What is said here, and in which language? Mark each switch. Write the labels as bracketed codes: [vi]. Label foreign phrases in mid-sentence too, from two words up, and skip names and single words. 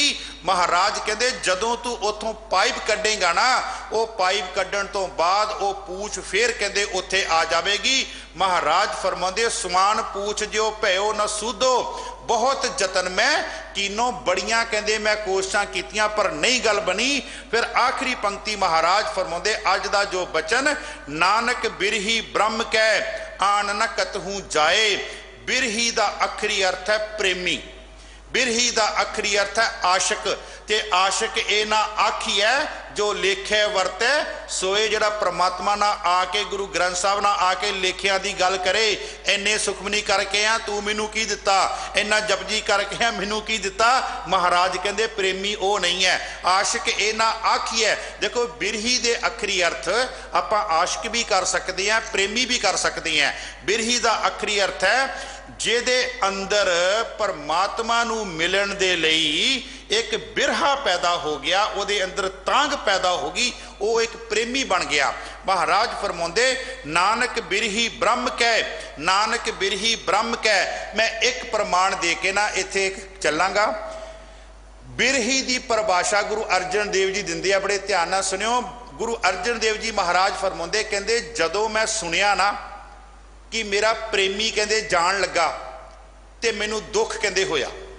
[pa] ਮਹਾਰਾਜ ਕਹਿੰਦੇ ਜਦੋਂ ਤੂ ਉੱਥੋਂ ਪਾਈਪ ਕੱਢੇਂਗਾ ਨਾ, ਉਹ ਪਾਈਪ ਕੱਢਣ ਤੋ ਬਾਅਦ ਉਹ ਪੂਛ ਫਿਰ ਕਹਿੰਦੇ ਉੱਥੇ ਆ ਜਾਵੇਗੀ। ਮਹਾਰਾਜ ਫਰਮਾਉਂਦੇ ਸੁਆਨ ਪੂਛ ਜੋ ਭਇਓ ਨ ਸੂਧੋ ਬਹੁਤ ਜਤਨ ਮੈਂ ਕੀਨੋ, ਬੜੀਆਂ ਕਹਿੰਦੇ ਮੈਂ ਕੋਸ਼ਿਸ਼ਾਂ ਕੀਤੀਆਂ ਪਰ ਨਹੀਂ ਗੱਲ ਬਣੀ। ਫਿਰ ਆਖਰੀ ਪੰਕਤੀ ਮਹਾਰਾਜ ਫਰਮਾਉਂਦੇ ਅੱਜ ਦਾ ਜੋ ਬਚਨ, ਨਾਨਕ ਬਿਰਹੀ ਬ੍ਰਹਮ ਕੈ ਆਨ ਨ ਕਤਹੂੰ ਜਾਏ। ਬਿਰਹੀ ਦਾ ਆਖਰੀ ਅਰਥ ਹੈ ਪ੍ਰੇਮੀ, ਬਿਰਹੀ ਦਾ ਆਖਰੀ ਅਰਥ ਹੈ ਆਸ਼ਿਕ। ਤੇ ਆਸ਼ਿਕ ਏ ਨਾ ਆਖੀਏ ਜੋ ਲੇਖੇ ਵਰਤੇ ਸੋਏ, ਜਿਹੜਾ ਪਰਮਾਤਮਾ ਨਾ ਆ ਕੇ ਗੁਰੂ ਗ੍ਰੰਥ ਸਾਹਬ ਨਾ ਆ ਕੇ ਲੇਖਿਆ ਕੀ ਗੱਲ ਕਰੇ, ਇੰਨੇ ਸੁਖਮਨੀ ਕਰਕੇ ਆ ਤੂ ਮੈਨੂੰ ਕੀ ਦਿੱਤਾ, ਇੰਨਾ ਜਪਜੀ ਕਰਕੇ ਆ ਮੈਨੂੰ ਕੀ ਦਿੱਤਾ। ਮਹਾਰਾਜ ਕਹਿਤੇ ਪ੍ਰੇਮੀ ਉਹ ਨਹੀਂ ਹੈ, ਆਸ਼ਿਕ ਏ ਨਾ ਆਖੀਏ। ਦੇਖੋ ਬਿਰਹੀ ਦੇ ਆਖਰੀ ਅਰਥ ਆਪਾਂ ਆਸ਼ਿਕ ਭੀ ਕਰ ਸਕਤੇ ਹੈਂ, ਪ੍ਰੇਮੀ ਭੀ ਕਰ ਸਕਤੇ ਹੈਂ। ਬਿਰਹੀ ਦਾ ਆਖਰੀ ਅਰਥ ਹੈ ਜਿਹਦੇ ਅੰਦਰ ਪਰਮਾਤਮਾ ਨੂੰ ਮਿਲਣ ਦੇ ਲਈ ਇੱਕ ਬਿਰਹਾ ਪੈਦਾ ਹੋ ਗਿਆ, ਉਹਦੇ ਅੰਦਰ ਤਾਂਘ ਪੈਦਾ ਹੋ ਗਈ, ਉਹ ਇੱਕ ਪ੍ਰੇਮੀ ਬਣ ਗਿਆ। ਮਹਾਰਾਜ ਫਰਮਾਉਂਦੇ ਨਾਨਕ ਬਿਰਹੀ ਬ੍ਰਹਮ ਕੈ, ਨਾਨਕ ਬਿਰਹੀ ਬ੍ਰਹਮ ਕੈ। ਮੈਂ ਇੱਕ ਪ੍ਰਮਾਣ ਦੇ ਕੇ ਨਾ ਇੱਥੇ ਚੱਲਾਂਗਾ। ਬਿਰਹੀ ਦੀ ਪਰਿਭਾਸ਼ਾ ਗੁਰੂ ਅਰਜਨ ਦੇਵ ਜੀ ਦਿੰਦੇ ਆ, ਬੜੇ ਧਿਆਨ ਨਾਲ ਸੁਣਿਓ। ਗੁਰੂ ਅਰਜਨ ਦੇਵ ਜੀ ਮਹਾਰਾਜ ਫਰਮਾਉਂਦੇ ਕਹਿੰਦੇ ਜਦੋਂ ਮੈਂ ਸੁਣਿਆ ਨਾ ਕਿ ਮੇਰਾ ਪ੍ਰੇਮੀ ਕਹਿੰਦੇ ਜਾਣ ਲੱਗਾ ਤੇ ਮੈਨੂੰ ਦੁੱਖ ਕਹਿੰਦੇ ਹੋਇਆ।